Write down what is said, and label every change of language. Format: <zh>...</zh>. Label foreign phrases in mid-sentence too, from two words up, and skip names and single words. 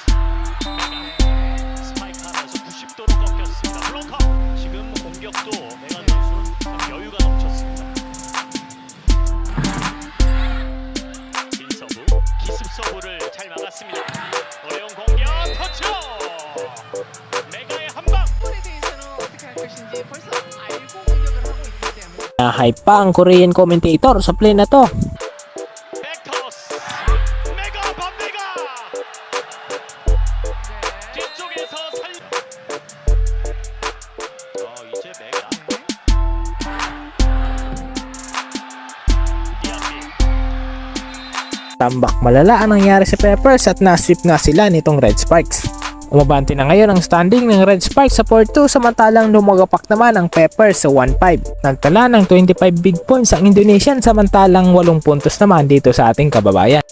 <ko>스파이크 하면서 90도로 꺾였습니다. 블로커. 지금 공격도 메간 선수는 참 여유가 넘쳤습니다. 빈서브, 기습 서브를 잘 막았습니다. 어려운 공격 터쳐. 메가의 한 방. 이번에 대해서는 어떻게 할 것인지 벌써 알고 공격을 하고 있기 때문에.</ko> <tl>Nahype pa ang</tl> <en>Korean commentator</en> <tl>sa play na to.</tl> <ko>백토스. 메가 반대가. 뒤쪽에서 살. 이제 메가. 디아비.</ko> <tl>Tambak malala ang nangyari sa Peppers at nasweep nga sila nitong Red Sparks. Umabante na ngayon ang standing ng Red Sparks sa 4-2 samantalang lumagapak naman ang Peppers sa 1-5. Nagtala ng 25</tl> <en>big points</en> <tl>ang Indonesian samantalang 8 puntos naman dito sa ating kababayan.</tl>